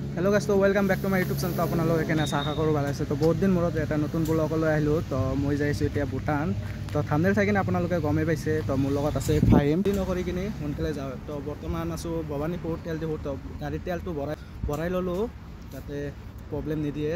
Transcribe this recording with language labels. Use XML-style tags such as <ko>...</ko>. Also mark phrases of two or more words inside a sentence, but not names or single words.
<en>Hello guys, तो welcome back to my YouTube channel।</en> <as>तो আপোনালোক এখানে আশা কৰোঁ ভাল আছে। তো বহুত দিন মূৰত এটা নতুন ব্লগলৈ আহিলোঁ। তো মই যাইছোঁ এতিয়া ভূটান। তো থাম্বনেইল চাই কিনে আপোনালোকে গমেই পাইছে। তো মোৰ লগত আছে ফাহিম। নকৰি কিনে সোনকালে যাওঁ। তো বৰ্তমান আছোঁ ভৱানীপুৰ তেল ডিপু। তো গাড়ীৰ তেলটো ভৰাই ল'লোঁ যাতে প্ৰব্লেম নিদিয়ে।</as>